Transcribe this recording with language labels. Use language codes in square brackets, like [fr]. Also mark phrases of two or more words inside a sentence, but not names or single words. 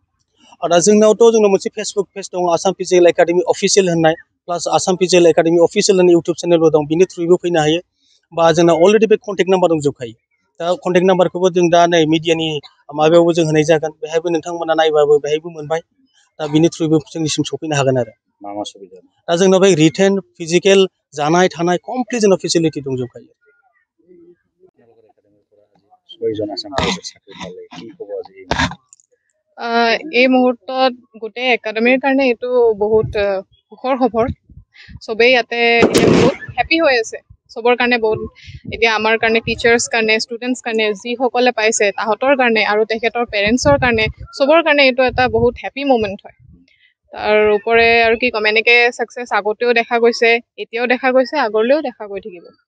[brx] दा जोंनावथ' जोंनाव मोनसे [en] Facebook page [brx] दं आसाम फिजिकेल एकाडेमि अफिसियेल होननाय प्लास आसाम फिजिकेल एकाडेमि अफिसियेल होननाय [en] YouTube channel [brx] दं बिनि थ्रुयैबो फैनो हायो बा जोंना अलरेडि बे [en] contact number [brx] दंजोबखायो दा [en] contact number [brx] जों दा नै मिडियानि माबायावबो जों होनाय जागोन बेहायबो नोंथांमोना नायबाबो बेहायबो मोनबाय दा बिनि थ्रुयैबो जोंनिसिम सफैनो हागोन आरो मा सुबिदा दा जोंनाव बे [en] written physical [brx] जानाय थानाय कमप्लिट जोंनाव फेसिलिटि दंजोबखायो [as] এই মুহূৰ্তত গোটেই একাডেমিৰ কাৰণে এইটো বহুত সুখৰ খবৰ চবেই ইয়াতে বহুত হেপী হৈ আছে চবৰ কাৰণে বহুত এতিয়া আমাৰ কাৰণে টিচাৰ্ছ কাৰণে ষ্টুডেণ্টছ কাৰণে যিসকলে পাইছে তাহাঁতৰ কাৰণে আৰু তেখেতৰ পেৰেণ্টছৰ কাৰণে চবৰ কাৰণে এইটো এটা বহুত [en] happy moment [as] হয় তাৰ ওপৰে আৰু কি ক'ম এনেকৈ ছাকচেছ আগতেও দেখা গৈছে এতিয়াও দেখা গৈছে আগলৈও দেখা গৈ থাকিব